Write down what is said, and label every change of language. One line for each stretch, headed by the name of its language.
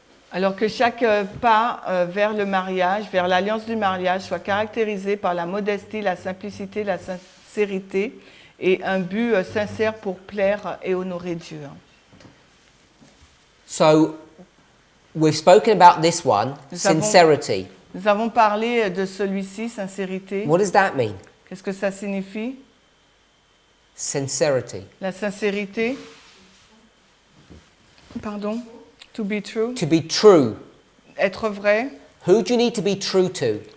French: Alors que chaque pas vers le mariage, vers l'alliance du mariage, soit caractérisé par la modestie, la simplicité, la sincérité et un but sincère pour plaire et honorer Dieu.
English: So, we've spoken about this one,
French: Nous avons-
English: sincerity.
French: Nous avons parlé de celui-ci, sincérité.
English: What does that mean?
French: Qu'est-ce que ça signifie?
English: Sincerity.
French: La sincérité.
English: Pardon? To be true. To be true.
French: Être vrai.
English: Who do you need to be true to?